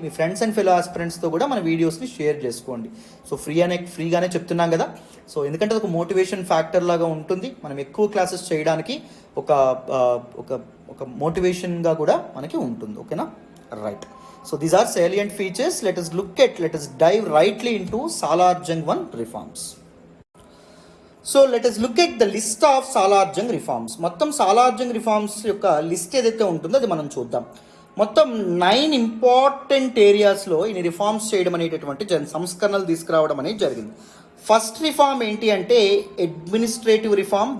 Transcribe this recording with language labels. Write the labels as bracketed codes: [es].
[te] మీ friends and fellow ఆస్పిరెంట్స్తో కూడా మన వీడియోస్ని షేర్ చేసుకోండి. సో ఫ్రీగానే చెప్తున్నాం కదా. సో ఎందుకంటే అది ఒక మోటివేషన్ ఫ్యాక్టర్ లాగా ఉంటుంది, మనం ఎక్కువ క్లాసెస్ చేయడానికి ఒక ఒక ఒక మోటివేషన్గా కూడా మనకి ఉంటుంది. ఓకేనా, [en] Right. So these are salient features. Let us dive rightly into Salarjung 1 reforms. సో let us look at the list of Salarjung reforms. [te] మొత్తం Salarjung reforms యొక్క లిస్ట్ ఏదైతే ఉంటుందో అది మనం చూద్దాం. మొత్తం 9 ఇంపార్టెంట్ ఏరియాస్లో ఈ రిఫార్మ్స్ చేయడం అనేటటువంటి సంస్కరణలు తీసుకురావడం అనేది జరిగింది. ఫస్ట్ రిఫార్మ్ ఏంటి అంటే అడ్మినిస్ట్రేటివ్ రిఫార్మ్.